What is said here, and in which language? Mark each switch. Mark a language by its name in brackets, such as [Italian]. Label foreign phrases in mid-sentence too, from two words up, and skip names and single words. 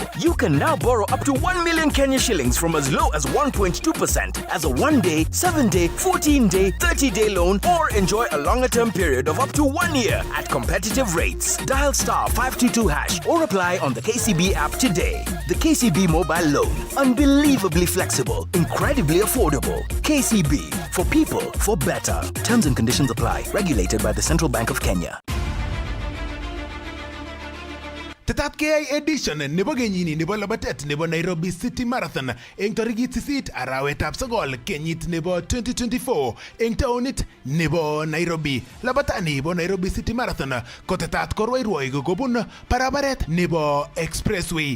[English] You can now borrow up to 1 million Kenya shillings from as low as 1.2% as a 1-day, 7-day, 14-day, 30-day loan, or enjoy a longer term period of up to 1 year at competitive rates. Dial *522# or apply on the KCB app today. The KCB mobile loan, unbelievably flexible, incredibly affordable. KCB, for people, for better. Terms and conditions apply. Regulated by the Central Bank of Kenya. [Kalenjin] Tetat KI edition nebo kenyini nebo labatet nebo Nairobi City Marathon eng tarikit 8 arawetab 9 kenyit nebo 2024 eng taonit nebo Nairobi. Labatani nebo Nairobi City Marathon kotetat korwairwoi kobun barabaret nebo Expressway.